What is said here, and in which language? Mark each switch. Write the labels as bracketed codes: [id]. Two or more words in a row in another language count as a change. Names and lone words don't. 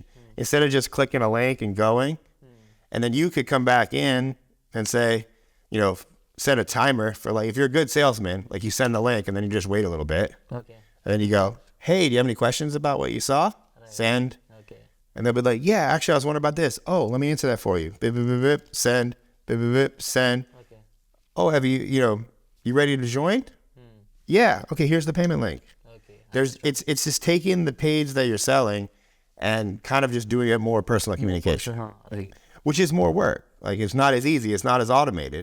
[en] Instead of just clicking a link and going, and then you could come back in and say, set a timer for like, if you're a good salesman, like you send the link and then you just wait a little bit. Okay. And then you go, hey, do you have any questions about what you saw? Right. Send. Okay. And they'll be like, yeah, actually I was wondering about this. Oh, let me answer that for you. Bip, bip, bip, bip, send, bip, bip, bip, send. Okay. Oh, have you ready to join? Yeah. Okay, here's the payment link. Okay. It's just taking the page that you're selling and kind of just doing it more personal communication, Right. which is more work. Like it's not as easy. It's not as automated.